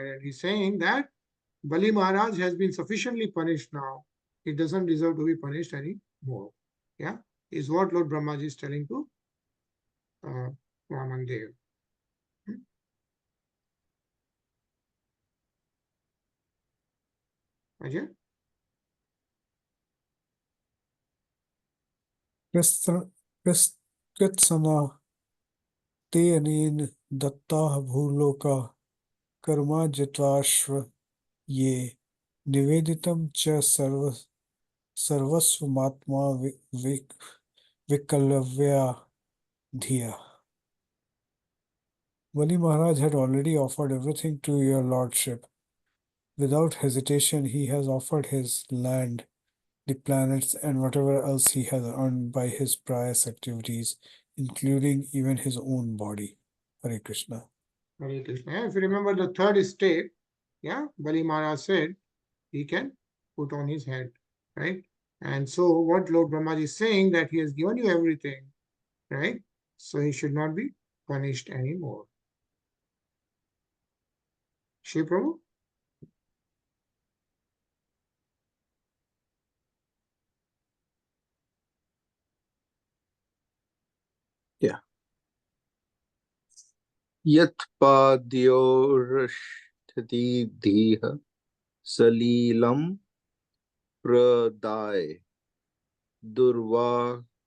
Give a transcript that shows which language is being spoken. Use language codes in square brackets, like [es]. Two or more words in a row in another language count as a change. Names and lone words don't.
[en] And he's saying that Bali Maharaj has been sufficiently punished now. He doesn't deserve to be punished anymore. Yeah, is what Lord Brahmaji is telling to Vamandev. Ajay? [sa] कृत्स्ना ते अनेन दत्ता भूर्लोकाः कर्म अर्जिताश्च ये निवेदितं च सर्वस्वमात्मा विक्लवया धिया. [en] Bali Maharaj had already offered everything to your lordship. Without hesitation, he has offered his land, the planets, and whatever else he has earned by his pious activities, including even his own body. [sa] हरे कृष्ण. हरे कृष्ण. [en] If you remember the third step, yeah, Bali Maharaj said he can put on his head, right? And so what Lord Brahmaji is saying that he has given you everything, right? So he should not be punished anymore. Shri Prabhu? Yeah. [sa] यत् पादयोरशठ धीः सलिलं प्रदाय दूर्वा